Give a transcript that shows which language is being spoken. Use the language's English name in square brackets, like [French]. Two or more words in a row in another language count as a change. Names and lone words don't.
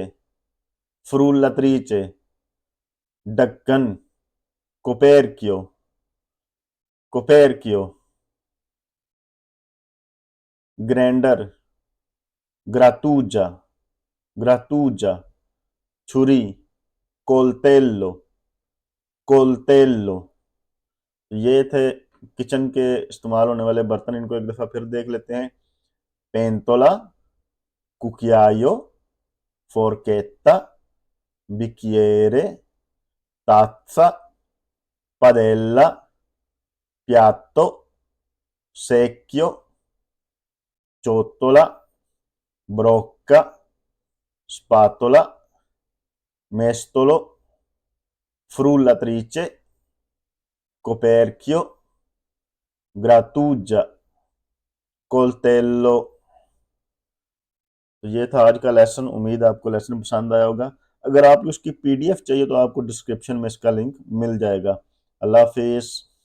[Italian] frullatrice। ढक्कन coperchio। coperchio। ग्राइंडर grattugia। grattugia। छुरी coltello। coltello। [Hindi] ये थे किचन के इस्तेमाल होने वाले बर्तन। इनको एक दफा फिर देख लेते हैं। [Italian] पेंतोला cucchiaio। forchetta। bicchiere। tazza। padella। piatto। secchio। ciotola। brocca। spatola। mestolo। frullatrice। coperchio। grattugia। coltello। [Hindi] तो ये था आज का लेसन। उम्मीद है आपको लेसन पसंद आया होगा। अगर आपको उसकी पीडीएफ चाहिए तो आपको डिस्क्रिप्शन में इसका लिंक मिल जाएगा। अल्लाह हाफिज।